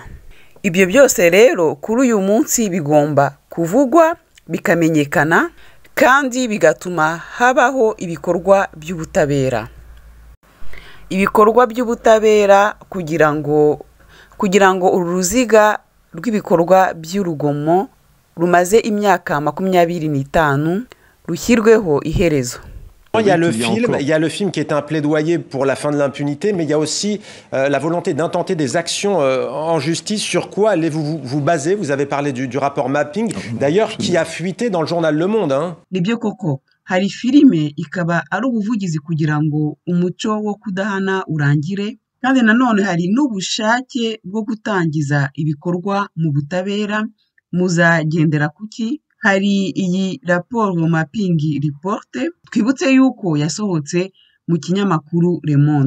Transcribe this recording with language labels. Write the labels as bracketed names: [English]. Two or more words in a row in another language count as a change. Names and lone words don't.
[Kinyarwanda] Ibyo byose rero kuri uyu munsi bigomba kuvugwa bikamenyekana kandi bigatuma habaho ibikorwa by'ubutabera. Ibikorwa by'ubutabera kugira ngo uruziga rw'ibikorwa by'urugomo rumaze imyaka 25 rushyirweho iherezo. [French] Il y a le film qui est un plaidoyer pour la fin de l'impunité, mais il y a aussi la volonté d'intenter des actions en justice. Sur quoi allez-vous vous baser? Vous avez parlé du rapport Mapping, d'ailleurs, qui a fuité dans le journal Le Monde. [Kinyarwanda] Nibyo koko, hari filime ikaba ari ubuvugizi kugira ngo umuco wo kudahana urangire, kandi nanone hari n'ubushake bwo gutangiza ibikorwa mu butabera. Muzagendera kuki? Hari iyi raporo Mapping report twibutse yuko yasohotse mu kinyamakuru Le Monde.